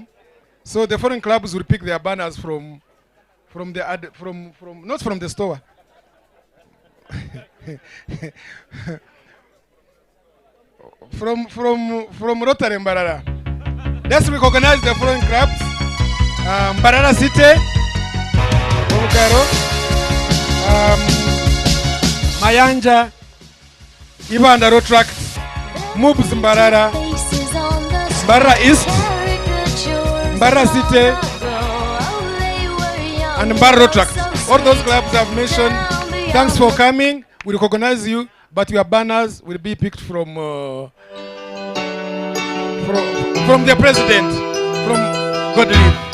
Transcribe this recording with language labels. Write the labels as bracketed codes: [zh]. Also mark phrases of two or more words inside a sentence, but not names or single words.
[en] So the foreign clubs will pick their banners from not from the store. From Rotary MBARARA. Let's recognize the foreign clubs. MBARARA City, Mayanja, Ibanda Rotaract, Moobs MBARARA, MBARARA East, MBARARA City, and MBARARA Tract. All those clubs I've mentioned, thanks for coming. We recognize you, but your banners will be picked from the president, from Godly.